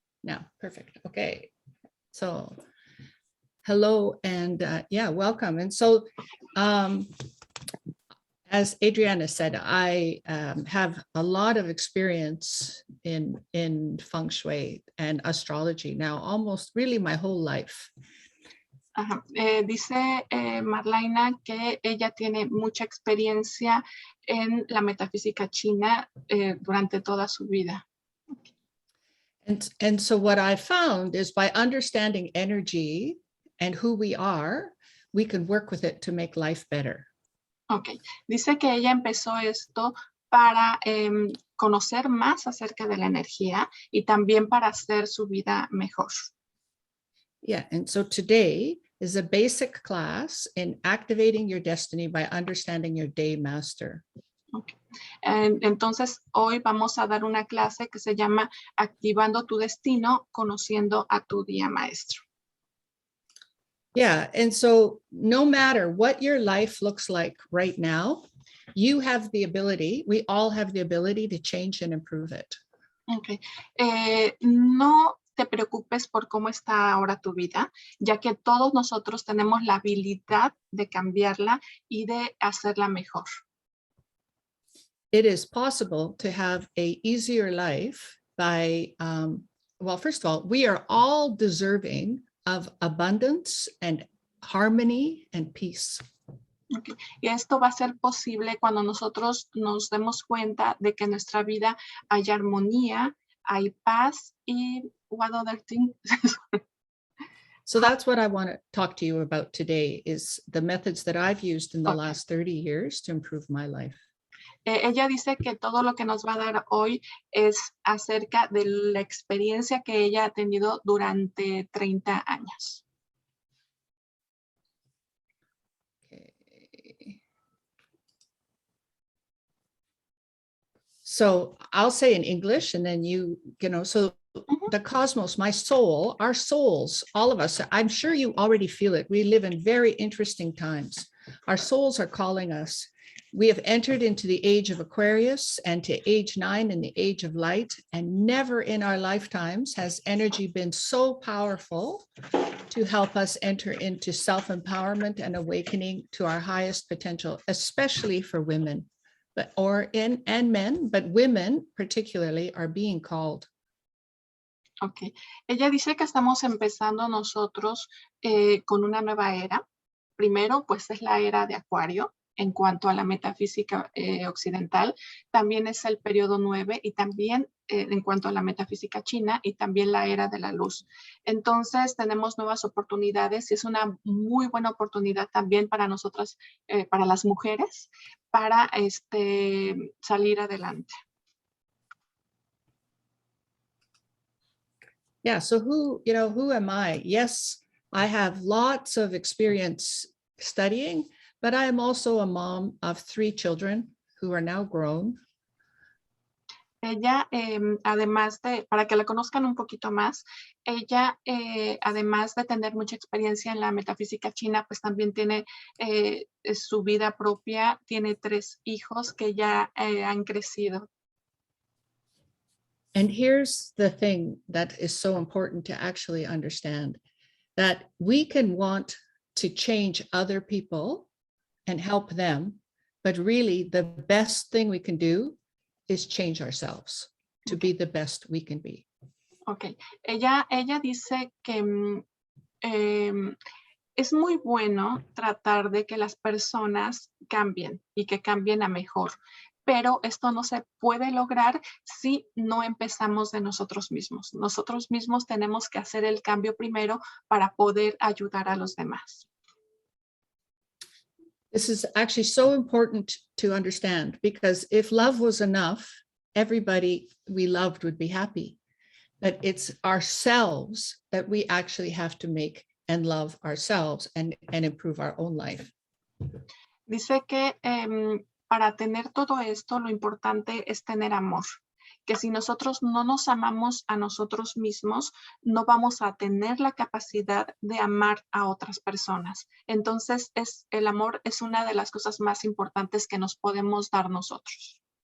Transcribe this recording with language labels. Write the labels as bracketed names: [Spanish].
[English] No, perfect. Okay. So hello and yeah, welcome. And so as Adriana said, I have a lot of experience in Feng Shui and astrology now, almost really my whole life. Ajá. [Spanish] Dice Marlyna que ella tiene mucha experiencia en la metafísica china durante toda su vida. [English] And so what I found is by understanding energy and who we are, we can work with it to make life better. [Spanish] Ok, dice que ella empezó esto para conocer más acerca de la energía y también para hacer su vida mejor. [English] Yeah, and so today is a basic class in activating your destiny by understanding your Day Master. Okay. [Spanish] Entonces, hoy vamos a dar una clase que se llama Activando tu Destino, Conociendo a tu Día Maestro. [English] Yeah, and so no matter what your life looks like right now, you have the ability, we all have the ability to change and improve it. Okay. [Spanish] No te preocupes por cómo está ahora tu vida, ya que todos nosotros tenemos la habilidad de cambiarla y de hacerla mejor. [English] It is possible to have an easier life by, well, first of all, we are all deserving of abundance and harmony and peace. Okay. [Spanish] Y esto va a ser posible cuando nosotros nos demos cuenta de que en nuestra vida hay armonía, hay paz y [English] what other thing? So that's what I want to talk to you about today is the methods that I've used in the last 30 years to improve my life. [Spanish] Ella dice que todo lo que nos va a dar hoy es acerca de la experiencia que ella ha tenido durante 30 años. [English] Okay. So I'll say in English and then you know, so the cosmos, my soul, our souls, all of us, I'm sure you already feel it. We live in very interesting times. Our souls are calling us. We have entered into the age of Aquarius and to age 9 in the age of light, and never in our lifetimes has energy been so powerful to help us enter into self-empowerment and awakening to our highest potential, especially for women, and men, but women particularly are being called. [Spanish] Ok, ella dice que estamos empezando nosotros con una nueva era. Primero, pues es la era de Acuario. En cuanto a la metafísica occidental, también es el periodo 9 y también en cuanto a la metafísica china y también la era de la luz. Entonces tenemos nuevas oportunidades y es una muy buena oportunidad también para nosotras, para las mujeres, para salir adelante. [English] Yeah, so who am I? Yes, I have lots of experience studying, but I am also a mom of 3 children who are now grown. [Spanish] Ella, además de, para que la conozcan un poquito más, ella, además de tener mucha experiencia en la metafísica china, pues también tiene su vida propia, tiene 3 hijos que ya han crecido. [English] And here's the thing that is so important to actually understand, that we can want to change other people and help them, but really the best thing we can do is change ourselves to be the best we can be. [Spanish] Okay, ella dice que es muy bueno tratar de que las personas cambien y que cambien a mejor, pero esto no se puede lograr si no empezamos de nosotros mismos. Nosotros mismos tenemos que hacer el cambio primero para poder ayudar a los demás. [English] This is actually so important to understand, because if love was enough, everybody we loved would be happy. But it's ourselves that we actually have to make and love ourselves and improve our own life. [Spanish] Dice que para tener todo esto, lo importante es tener amor. Que si nosotros no nos amamos a nosotros mismos, no vamos a tener la capacidad de amar a otras personas. Entonces, el amor es una de las cosas más importantes que nos podemos dar nosotros.